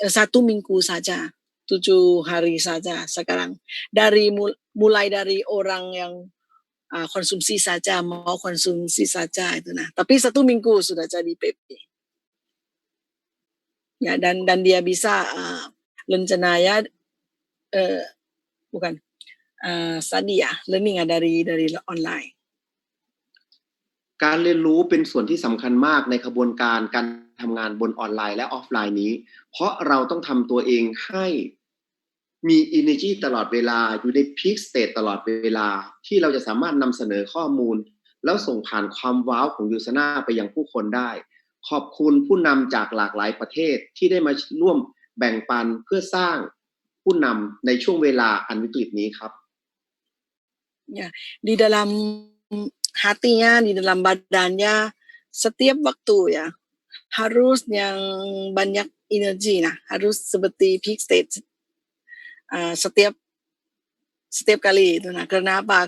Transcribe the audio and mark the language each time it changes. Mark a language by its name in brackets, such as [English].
[Indonesian] minggu saja 7 hari saja sekarang dari mulai dari orang yang konsumsi saja mau konsumsi saja itu nah tapi 1 minggu sudah jadi PP ya dan dia bisa rencananya bukan study ya learning dari online [Thai] การเรียนรู้เป็นส่วนที่สำคัญมากในกระบวนการทำงานบนออนไลน์และออฟไลน์นี้เพราะเราต้องทำตัวเองให้มี energy ตลอดเวลาอยู่ใน peak state ตลอดเวลาที่เราจะสามารถนำเสนอข้อมูลแล้วส่งผ่านความว้าวของยูซาน่าไปยังผู้คนได้ขอบคุณผู้นำจากหลากหลายประเทศที่ได้มาร่วมแบ่งปันเพื่อสร้างผู้นำในช่วงเวลาอันวิกฤตนี้ครับ [Indonesian] ya di dalam hatinya di dalam badannya setiap waktu ya harus yang banyak energi nah harus seperti peak state setiap kali itu. Nah, karena apa?